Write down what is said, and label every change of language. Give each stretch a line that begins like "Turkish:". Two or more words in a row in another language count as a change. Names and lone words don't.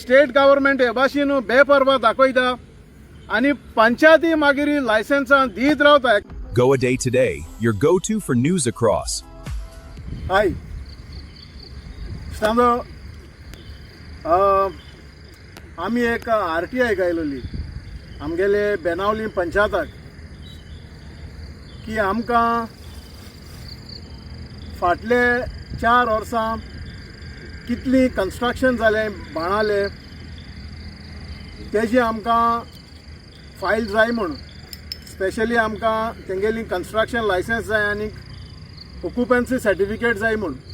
English: State government
Konkani: हे भाशेन बेपरवा दाखयता आणि पंचायती मागीर लायसन्सां दीत रावता.
English: Goa Day Today, your go-to for news across.
Konkani: हाय सांगो आमी एक RTI गायलोली आमगेले बेनावली पंचायताक की आमकां फाटले 4 वर्सां कितली कन्स्ट्रक्शन जालें बाणाले तेजी आमकां फायल जाय म्हूण स्पेशली आमकां तेंगेली
English: construction licence
Konkani: जाय आनी
English: occupancy certificate
Konkani: जाय म्हूण.